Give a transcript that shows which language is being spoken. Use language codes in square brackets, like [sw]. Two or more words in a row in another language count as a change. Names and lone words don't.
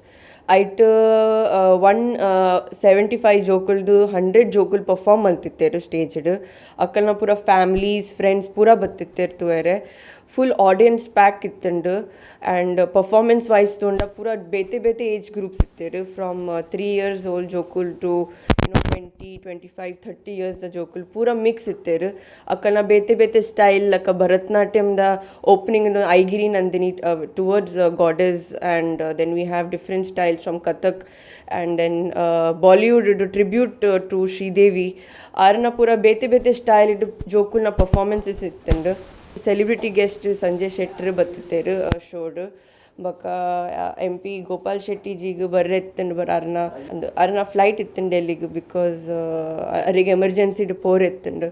[tcy] ಐಟ್ 175 ಜೋಕುಲ್ದು 100 ಜೋಕುಲ್ ಪರ್ಫಾರ್ಮ್ ಮಲ್ತಿತ್ತೇರು ಸ್ಟೇಜ್ಡ್. ಅಕ್ಕಲ್ನ ಪೂರ [en] families friends [tcy] ಪೂರ ಬತ್ತಿತ್ತೇರು ತುವೇರೆ. [en] full audience pack [tcy] ಇತ್ತಂಡು. [en] and performance wise [tcy] ತೊಂಡ ಪೂರ ಬೇತೆ ಬೇತೆ [en] age groups [tcy] ಇತ್ತೇರು. [en] from 3 years old [tcy] ಜೋಕುಲ್ ಟು 20, 25, 30 years ದ ಜೋಕುಲ್ ಪೂರ ಮಿಕ್ಸ್ ಇತ್ತೇರು. ಅಕ್ಕಲ್ನ ಬೇತೆ ಬೇತೆ ಸ್ಟೈಲ್ ಲಕ್ಕ ಭರತನಾಟ್ಯಮ್ದ ಓಪನಿಂಗ್ ಐಗಿರಿ ನಂದಿನಿ [en] towards goddess. and then we have different styles from Kathak and then Bollywood tribute to Sridevi. [tcy] ಆರ್ನ ಪೂರ ಬೇತೆ ಬೇತೆ ಸ್ಟೈಲ್ ಇಟ್ಟು ಜೋಕುಲ್ನ ಪರ್ಫಾರ್ಮೆನ್ಸಸ್ ಇತ್ತಂಡು. [en] celebrity guest [tcy] ಸಂಜಯ್ ಶೆಟ್ಟರ್ ಬತ್ತಿತ್ತೇರು ಶೋಡ್. ಬೊಕ್ಕ MP ಗೋಪಾಲ್ ಶೆಟ್ಟಿ ಜೀಗೆ ಬರ್ರೆತ್ತಂಡು ಅರ್ನ ಫ್ಲೈಟ್ ಇತ್ತಂಡು ಡೆಲ್ಲಿಗೆ, ಬಿಕಾಸ್ ಅವರಿಗೆ ಎಮರ್ಜೆನ್ಸಿಡ್ ಪೋರ್ ಎತ್ತಂಡು.